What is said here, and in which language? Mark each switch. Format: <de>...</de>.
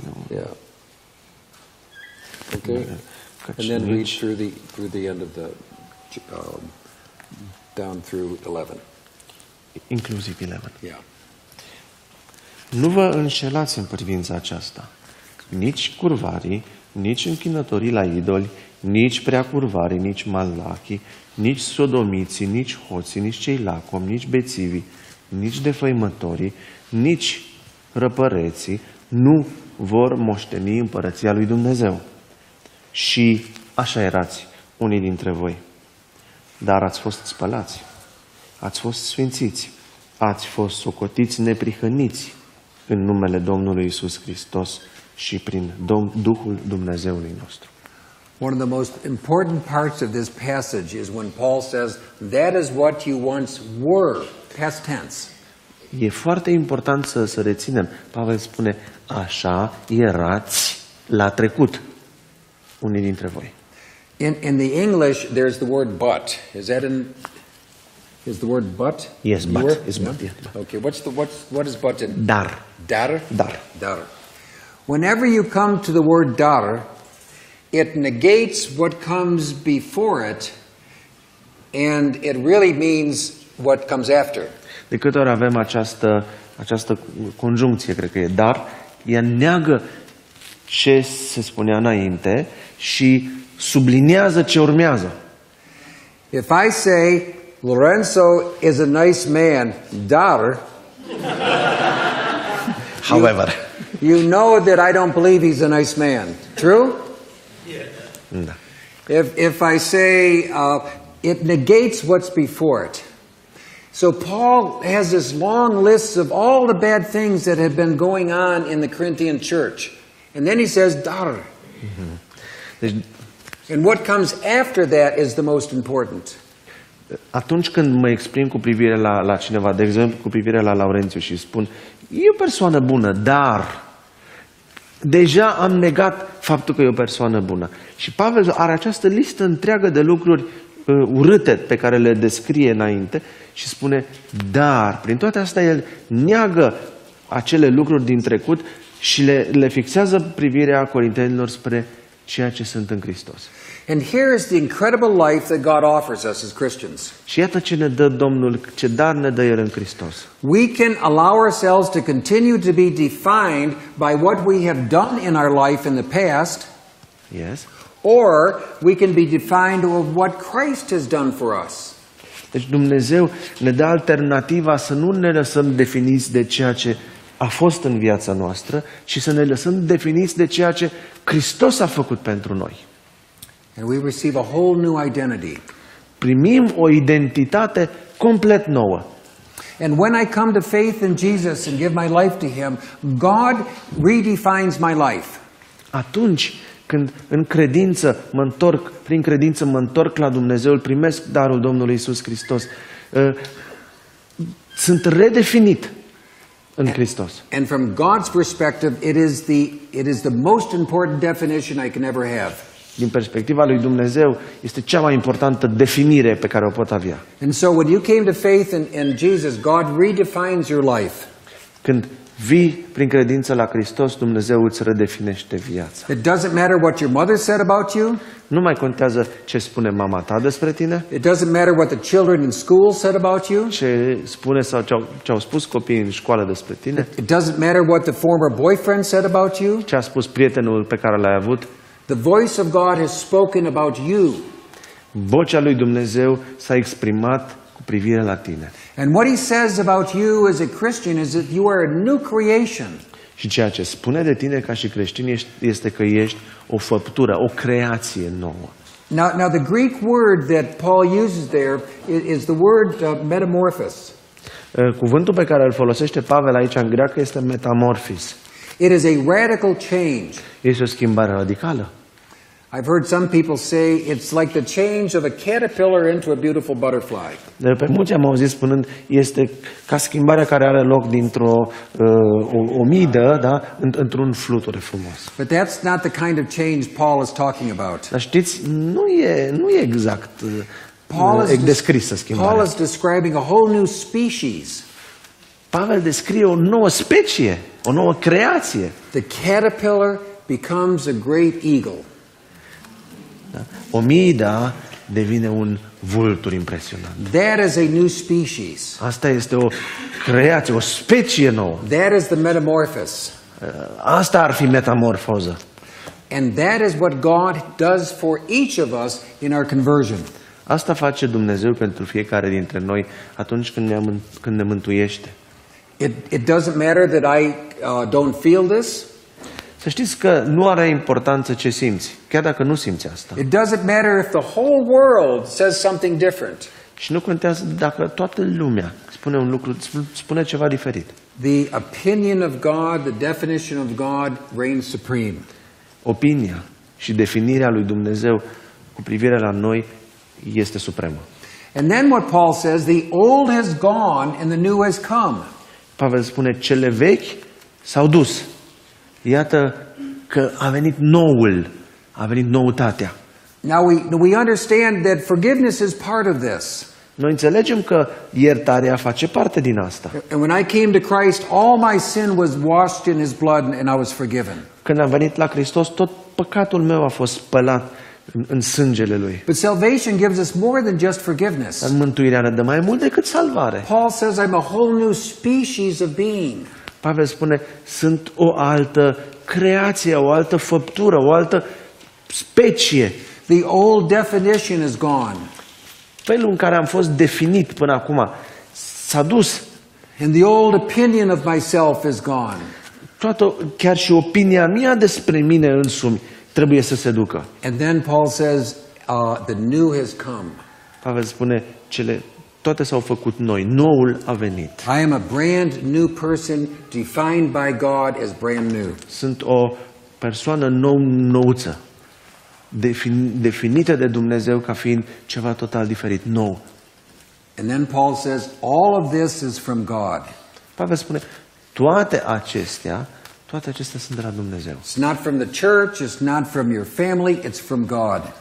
<en>Yeah. Okay. And then read through the end of the down through 11.</en> <ro>Inclusiv 11.</ro> <en>Yeah.</en> <ro>Nu vă înșelați în privința aceasta. Nici curvarii, nici închinătorii la idoli, nici preacurvarii, nici malachii, nici sodomiții, nici hoții, nici cei lacomi, nici bețivii, nici defăimătorii, nici răpăreții nu vor moșteni împărăția lui Dumnezeu. Și așa erați unii dintre voi. Dar ați fost spălați, ați fost sfințiți, ați fost socotiți neprihăniți în numele Domnului Iisus Hristos și prin Duhul Dumnezeului nostru.</ro> <en>One of the most important parts of this passage is when Paul says, that is what you once were, past tense.</en> <ro>E foarte important să reținem. Pavel spune, așa erați la trecut, unii dintre voi.</ro> <en>In the English, there's the word but. Is the word but? Yes, but. Newer? It's but, yeah. Okay, what is but in?</en> <ro>Dar. Dar? Dar. Dar.</ro> <en>Whenever you come to the word dar, it negates what comes before it, and it really means what comes after.</en> <ro>De câte ori avem această conjuncție, cred că e dar, ea neagă ce se spunea înainte și subliniază ce urmează.</ro> <en>If I say, Lorenzo is a nice man, dar, However. you know that I don't believe he's a nice man. True?</en> <ro>Da.</ro> <en>If I say, it negates what's before it. So Paul has this long list of all the bad things that have been going on in the Corinthian church. And then he says, dar.</en> <ro>Deci,</ro> <en>And what comes after that is the most important.</en> <ro>atunci când mă exprim cu privire la cineva, de exemplu cu privire la Laurențiu și spun, e o persoană bună, dar deja am negat faptul că e o persoană bună. Și Pavel are această listă întreagă de lucruri urâte pe care le descrie înainte și spune, dar prin toate astea el neagă acele lucruri din trecut și le fixează privirea corintenilor spre ceea ce sunt în Hristos.</ro> <en>And here is the incredible life that God offers us as Christians.</en> <ro>Și iată ce ne dă Domnul, ce dar ne dă El în Hristos.</ro> <en>We can allow ourselves to continue to be defined by what we have done in our life in the past, Yes? or we can be defined of what Christ has done for us.</en> <ro>Deci Dumnezeu ne dă alternativa să nu ne lăsăm definiți de ceea ce a fost în viața noastră, ci să ne lăsăm definiți de ceea ce Hristos a făcut pentru noi.</ro> <en>And we receive a whole new identity.</en> <ro>Primim o identitate complet nouă.</ro> <en>And when I come to faith in Jesus and give my life to Him, God redefines my life.</en> <ro>Atunci când în credință mă întorc, prin credință mă întorc la Dumnezeu, îl primesc darul Domnului Iisus Hristos, sunt redefinit în Hristos.</ro> <en>And from God's perspective, it is the most important definition I can ever have.</en> <ro>Din perspectiva lui Dumnezeu, este cea mai importantă definire pe care o pot avea.</ro> <en>And so when you came to faith in Jesus, God redefines your life.</en> <ro>Când vii prin credință la Hristos, Dumnezeu îți redefinește viața.</ro> <en>It doesn't matter what your mother said about you.</en> <ro>Nu mai contează ce spune mama ta despre tine,</ro> <en>It doesn't matter what the children in school said about you.</en> <ro>ce spune sau ce au spus copiii în școală despre tine,</ro> <en>It doesn't matter what the former boyfriend said about you.</en> <ro>ce a spus prietenul pe care l-ai avut.</ro> <en>The voice of God has spoken about you.</en> <ro>Vocea lui Dumnezeu s-a exprimat cu privire la tine.</ro> <en>And what He says about you as a Christian is that you are a new creation.</en> <ro>Și ceea ce spune de tine ca și creștin este că ești o făptură, o creație nouă.</ro> <en>Now the Greek word that Paul uses there is the word metamorphosis.</en> <ro>Cuvântul pe care îl folosește Pavel aici în greacă este metamorphis.</ro> <en>It is a radical change.</en> <ro>Este o schimbare radicală.</ro> <en>I've heard some people say it's like the change of a caterpillar into a beautiful butterfly.</en> <ro>Pe mulți am auzit spunând, este ca schimbarea care are loc dintr-o omidă, da, într-un fluture frumos.</ro> <en>But that's not the kind of change Paul is talking about.</en> <ro>Dar știți, nu e exact descrisă schimbarea.</ro> <en>Paul is describing a whole new species.</en> <ro>Pavel descrie o nouă specie, o nouă creație.</ro> <en>The caterpillar becomes a great eagle.</en> <ro>Da? Omida devine un vultur impresionant.</ro> <en>That is a new species.</en> <ro>Asta este o creație, o specie nouă.</ro> <en>That is the metamorphosis.</en> <ro>Asta ar fi metamorfoză.</ro> <en>And that is what God does for each of us in our conversion.</en> <ro>Asta face Dumnezeu pentru fiecare dintre noi atunci când ne mântuiește.</ro> <en>It doesn't matter that I don't feel this.</en> <ro>Să știți că nu are importanță ce simți, chiar dacă nu simți asta.</ro> <en>It doesn't matter if the whole world says something different.</en> <ro>Și nu contează dacă toată lumea spune ceva diferit.</ro> <en>The opinion of God, the definition of God reigns supreme.</en> <ro>Opinia, și definirea lui Dumnezeu cu privire la noi este supremă.</ro> <en>And then what Paul says, the old has gone and the new has come.</en> <ro>Pavel spune, cele vechi s-au dus. Iată că a venit noul, a venit noutatea.</ro> <en>Now we understand that forgiveness is part of this.</en> <ro>Noi înțelegem că iertarea face parte din asta.</ro> <en>And when I came to Christ, all my sin was washed in his blood and I was forgiven.</en> <ro>Când am venit la Hristos, tot păcatul meu a fost spălat în sângele Lui.</ro> <en>But salvation gives us more than just forgiveness.</en> <ro>Dar mântuirea ne dă mai mult decât salvare.</ro> <en>Paul says, I'm a whole new species of being.</en> <ro>Pavel spune, sunt o altă creație, o altă făptură, o altă specie.</ro> <en>The old definition is gone.</en> <ro>Felul în care am fost definit până acum s-a dus.</ro> <en>And the old opinion of myself is gone.</en> <ro>Chiar și opinia mea despre mine însumi trebuie să se ducă.</ro> <en>And then Paul says, the new has come.</en> <ro>Pavel spune, toate s-au făcut noi, noul a venit.</ro> <en>I am a brand new person defined by God as brand new.</en> <ro>Sunt o persoană nouță, definită de Dumnezeu ca fiind ceva total diferit, nou.</ro> <en>And then Paul says, all of this is from God.</en> <ro>Pavel spune, toate acestea sunt de la Dumnezeu.</ro> <en>It's not from the church, it's not from your family, it's from God.</en>